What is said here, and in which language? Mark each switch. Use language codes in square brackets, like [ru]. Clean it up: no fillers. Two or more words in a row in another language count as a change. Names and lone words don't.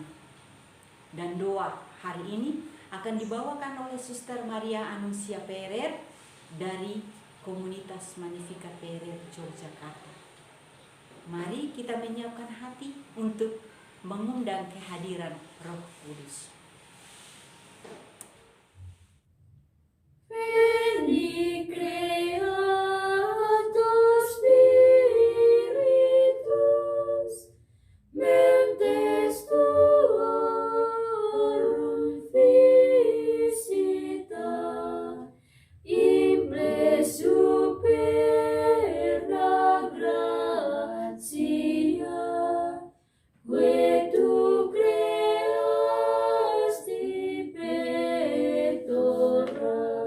[id] Dan doa hari ini akan dibawakan oleh Suster Maria Anuncia PRR dari Komunitas Magnificat PRR Yogyakarta. Mari kita menyiapkan hati untuk mengundang kehadiran Roh Kudus. [la] Veni Creator Spiritus, mentes tuorum visita, imble superna gratia, que tu creasti pectora,